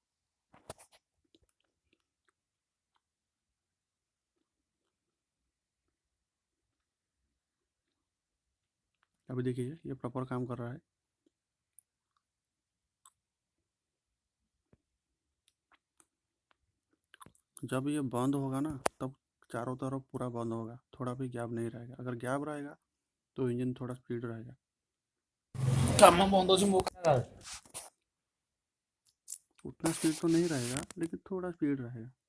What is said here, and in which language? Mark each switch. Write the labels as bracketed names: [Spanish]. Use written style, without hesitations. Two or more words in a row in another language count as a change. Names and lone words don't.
[Hindi] अभी देखिए ये प्रॉपर काम कर रहा है। जब ये बंद होगा ना, तब चारों तरफ पूरा बंद होगा, थोड़ा भी गैप नहीं रहेगा। अगर गैप रहेगा तो इंजन थोड़ा स्पीड रहेगा। [Odia] କାମ ବନ୍ଦ ଅଛି ମୋ କଥା। [Hindi] उतना स्पीड तो नहीं रहेगा लेकिन थोड़ा स्पीड रहेगा।